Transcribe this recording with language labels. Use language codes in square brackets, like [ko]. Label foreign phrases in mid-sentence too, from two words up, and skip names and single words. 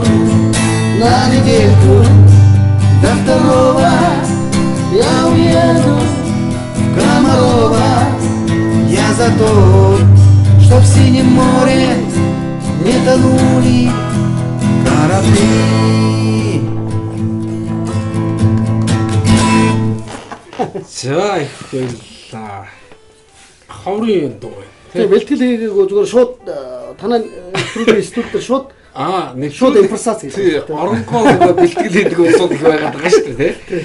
[ru] На недельку до второго я уеду в Комарова, я за то, что в синем море не тонули корабли. [mn] За их баярлаа. Ховрын дуу байна. Тэгээ бэлтгэл хийгээгүй зүгээр шууд танаа студид дээр шууд нэг шууд импровизац хийх. Оронгоо бэлтгэл хийдэг усууд их байгаад байгаа шүү дээ, тий.